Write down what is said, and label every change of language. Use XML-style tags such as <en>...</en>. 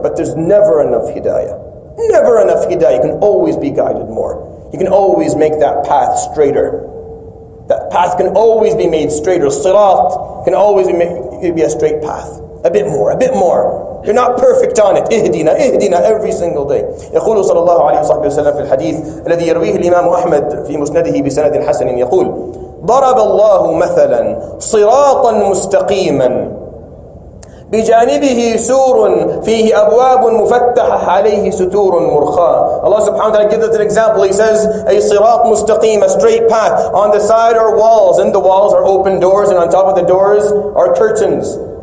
<en>But there's never enough hidayah. Never enough hidayah. You can always be guided more. You can always make that path straighter. That path can always be made straighter. Sirat can always be a straight path. A bit more, a bit more. You're not perfect on it.</en> <ar>اهدنا اهدنا</ar> <en>every single day.</en> <ar>يقول صلى الله عليه وصحبه وسلم في الحديث الذي يرويه الإمام أحمد في مسنده بسند حسن يقول: ضرب الله مثلا صراطا مستقيما بجانبه سور فيه أبواب مفتحة عليه ستور مرخاة.</ar> <en>Allah subhanahu wa ta'ala gives us an example. He says a sirat mustaqim, a straight path. On the side are walls, and the walls are open doors, and on top of the doors are curtains.</en>